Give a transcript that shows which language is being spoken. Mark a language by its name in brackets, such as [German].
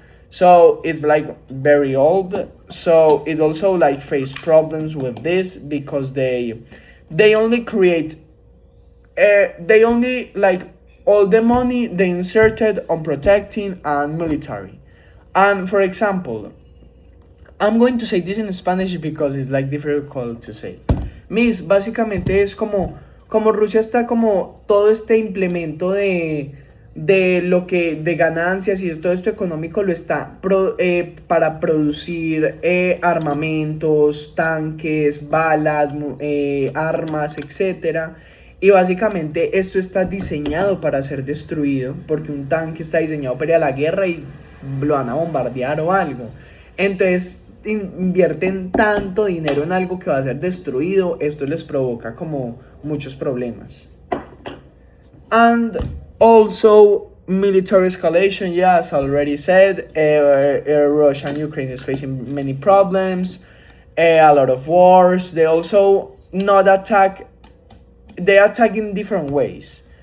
[English] So it's like very old. So it also like face problems with this because they only create they only like all the money they inserted on protecting and military. And for example, I'm going to say this in Spanish because it's like difficult to say. [Spanish] Miss, básicamente es como Rusia está como todo este implemento de lo que de ganancias y todo esto económico lo está para producir armamentos, tanques, balas, armas, etcétera. Y básicamente esto está diseñado para ser destruido, porque un tanque está diseñado para ir a la guerra y lo van a bombardear o algo. Entonces invierten tanto dinero en algo que va a ser destruido, esto les provoca como muchos problemas. [English] And also military escalation, yeah, as I already said, Russia and Ukraine is facing many problems, a lot of wars. They also they attack in different ways.